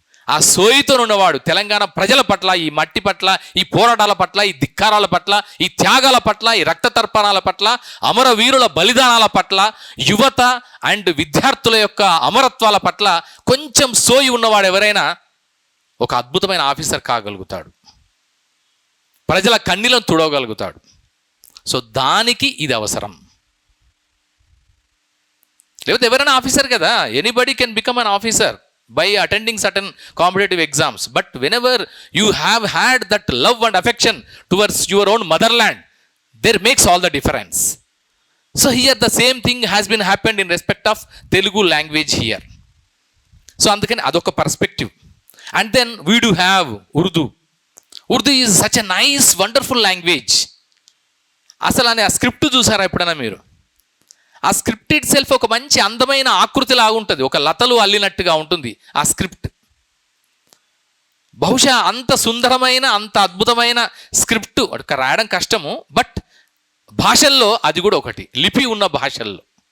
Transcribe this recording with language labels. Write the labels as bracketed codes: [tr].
[te] ఆ సోయితో ఉన్నవాడు తెలంగాణ ప్రజల పట్ల, ఈ మట్టి పట్ల, ఈ పోరాటాల పట్ల, ఈ ధిక్కారాల పట్ల, ఈ త్యాగాల పట్ల, ఈ రక్త తర్పణాల పట్ల, అమరవీరుల బలిదానాల పట్ల, యువత అండ్ విద్యార్థుల యొక్క అమరత్వాల పట్ల కొంచెం సోయి ఉన్నవాడు ఎవరైనా ఒక అద్భుతమైన ఆఫీసర్ కాగలుగుతాడు, ప్రజల కన్నీలను తుడవగలుగుతాడు. సో దానికి ఇది అవసరం. లేకపోతే ఎవరైనా ఆఫీసర్ కదా, [en] Anybody can become an officer by attending certain competitive exams, but whenever you have had that love and affection towards your own motherland, there makes all the difference. So here the same thing has been happened in respect of Telugu language here. So [te] andukani adoka [en] perspective. And then we do have Urdu is such a nice wonderful language. [te] అసలు అనే ఆ script చూసారా ఎప్పుడైనా మీరు? ఆ script [en] itself [te] ఒక మంచి అందమైన ఆకృతి లాగా ఉంటుంది, ఒక లతలు అల్లినట్టుగా ఉంటుంది ఆ స్క్రిప్ట్. బహుశా అంత సుందరమైన, అంత అద్భుతమైన స్క్రిప్ట్ రాయడం కష్టము, బట్ భాషల్లో అది కూడా ఒకటి, లిపి ఉన్న భాషల్లో.